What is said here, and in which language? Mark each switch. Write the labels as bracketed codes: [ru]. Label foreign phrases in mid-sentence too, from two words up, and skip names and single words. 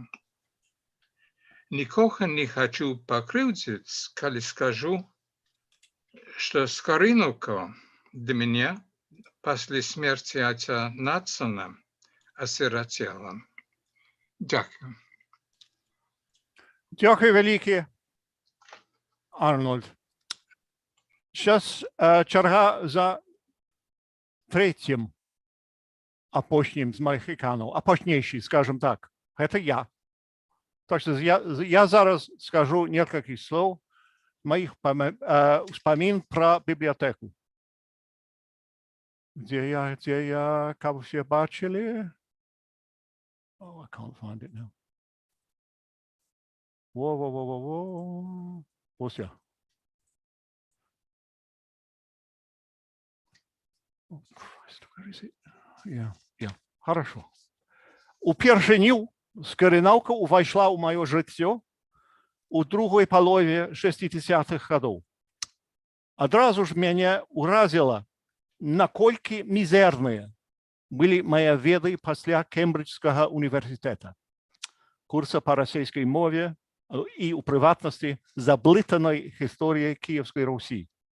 [uk] Нікого не хочу покривдити, коли скажу, що Скоринівка для мене після смерті отця Надсона осиротела. Дякую. Дякую велике, Арнольд. Зараз черга за третім [be] апошнім з магіканаў, апошнейший, [ru] скажем так, это я. Так что я зараз скажу несколько слов моих вспомин про библиотеку. Где я, как все бачили? [en] Oh, I can't find it now. Whoa. [uk] Ось я. [en] Oh, Christ, where is it? Yeah. [ru] Хорошо. [be] Упершыню Скарынаўка увайшла ў маё жыццё у другой палове 60-х гадоў. Адразу ж мяне ўразіла, наколькі мізэрныя былі мае веды пасля Кембриджскага універсітэта, курса па расійскай мове і, у прыватнасці, заблытанай гісторыяй Кіевскай Русі.